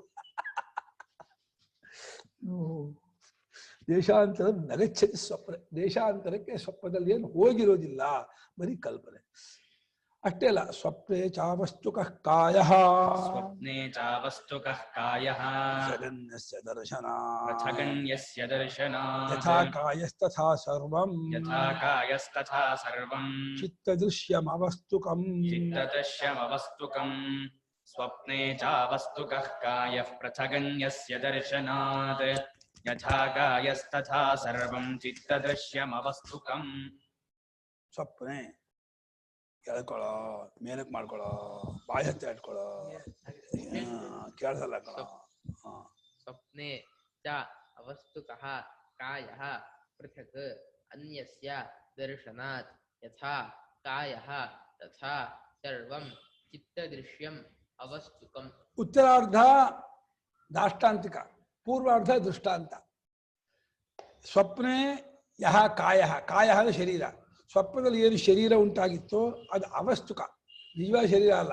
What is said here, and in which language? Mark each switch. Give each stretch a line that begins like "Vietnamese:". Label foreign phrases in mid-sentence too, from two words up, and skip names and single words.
Sanskrit: ದೇಶಾಂತರ ನಗಚ್ಚತಿ ಸ್ವಪ್ನ.
Kannada: ದೇಶಾಂತರಕ್ಕೆ ಸ್ವಪ್ನದಲ್ಲಿ ಏನು ಹೋಗಿರೋದಿಲ್ಲ, ಬರೀ ಕಲ್ಪನೆ ಅಷ್ಟೇ ಅಲ್ಲ.
Sanskrit: ಸ್ವಪ್ನೆ ಚಾವಸ್ತುಕಃ ಕಾಯಃ, ಸ್ವಪ್ನೆ ಚಾವಸ್ತುಕಃ ಕಾಯಃ, ಜಗನ್ಯಸ್ಯ ಪ್ರಥಗನ್ಯಸ್ಯ ದರ್ಶನಾತ್, ಯಥಾ ಕಾಯಸ್ತಥಾ ಸರ್ವಂ, ಯಥಾ ಕಾಯಸ್ತಥಾ ಸರ್ವಂ, ಚಿತ್ತದೃಶ್ಯಮವಸ್ತುಕಂ, ಚಿತ್ತದೃಶ್ಯಮವಸ್ತುಕಂ. ಸ್ವಪ್ನೆ ಚಾವಸ್ತುಕಃ ಕಾಯಃ ಪ್ರಥಗನ್ಯಸ್ಯ ದರ್ಶನಾತ್, ಯಥಾ ಕಾಯಸ್ತಥಾ ಸರ್ವಂ, ಚಿತ್ತದೃಶ್ಯಮವಸ್ತುಕಂ.
Kannada: ಸ್ವಪ್ನೆ ಕೇಳ್ಕೊಳ್ಳೋ, ಮೇಲಕ್ ಮಾಡ್ಕೊಳ್ಳೋ, ಬಾಯಿ ಹತ್ತಿ ಇಟ್ಕೊಳ್ಳೋ, ಕೇಳ್ಸಲ್ಲ ಕಣೋ.
Sanskrit: ಸ್ವಪ್ನೆ ಚ ಅವಸ್ತುಕಃ ಕಾಯಃ ಪೃಥಕ್ ಅನ್ಯಸ್ಯ ದರ್ಶನಾತ್, ಯಥಾ ಕಾಯಃ ತಥಾ ಸರ್ವಂ, ಚಿತ್ತದೃಶ್ಯಂ ಅವಸ್ತುಕಂ. ಉತ್ತರಾರ್ಧ ದಾಷ್ಟಾಂತಿಕ, ಪೂರ್ವಾರ್ಧ ದೃಷ್ಟಾಂತ. ಸ್ವಪ್ನೆ ಯಹ ಕಾಯಃ,
Kannada: ಕಾಯಃ ಅಂದ್ರೆ ಶರೀರ. ಸ್ವಪ್ನದಲ್ಲಿ ಏನು ಶರೀರ ಉಂಟಾಗಿತ್ತೋ ಅದು ಅವಸ್ತುಕ, ನಿಜವಾದ ಶರೀರ ಅಲ್ಲ.